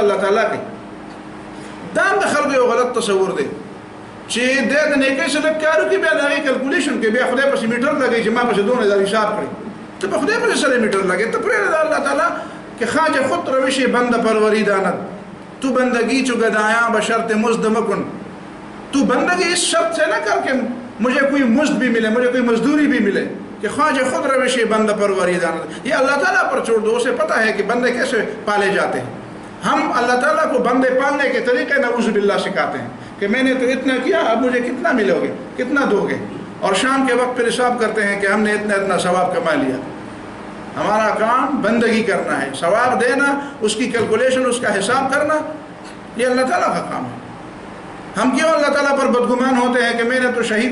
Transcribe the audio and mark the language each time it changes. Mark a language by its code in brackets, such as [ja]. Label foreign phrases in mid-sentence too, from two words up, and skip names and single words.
[ps] الله تعالی کوي دا هم د خلکو یو غلط تصور دی چې د نیکۍ سره کار وکړي بیا د هغې کلکولیشن کوي بیا خدای پسې میټر لګوي چې ما پسې 2000 حساب کړي ته په خدای پسې سره میټر لګوي ته پرېږده د الله تعالی [fa] که خواجه خود روش بند پروری داند تو بندگی چو گدایاں بشرط مزد مکن [ur] تو بندگی اس شرط سے نہ کر کہ مجھے کوئی مزد بھی ملے مجھے کوئی مزدوری بھی ملے کہ [fa] خواجہ خود روش بند پروری داند [ur] یہ اللہ تعالیٰ پر چھوڑ دو اسے پتہ ہے کہ بندے کیسے پالے جاتے ہیں ہم اللہ تعالیٰ کو بندے پالنے کے طریقے [ar] نعوذ باللہ [ur] سکھاتے ہیں کہ میں نے تو اتنا کیا اب مجھے کتنا ملو گے کتنا دو گے اور شام کے وقت پھر حساب کرتے ہیں کہ ہم نے اتنا ثواب کما لیا ہمارا کام بندگی کرنا ہے ثواب دینا اس کی کیلکولیشن اس کا حساب کرنا یہ اللہ تعالیٰ کا کام ہے ہم کیوں اللہ تعالیٰ پر بدگمان ہوتے ہیں کہ میں نے تو شہید